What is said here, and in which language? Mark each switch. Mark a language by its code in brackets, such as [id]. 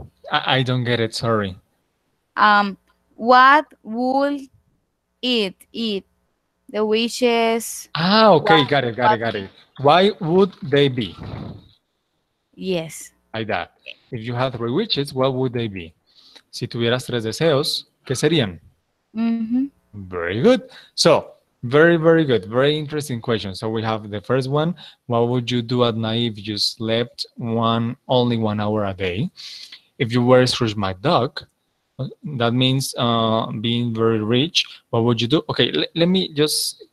[en] I don't get it, sorry. What would it eat? The wishes. Ah, okay, What? got it, got What? it, got it. Why would they be Yes. like that? If you had three wishes, what would they be? [es] Si tuvieras tres deseos, ¿qué serían? Mm-hmm. [en] Very good. So, very, very good. Very interesting question. So we have the first one. What would you do at night if you slept only 1 hour a day? If you were Scrooge McDuck, that means being very rich. What would you do? Okay, let me just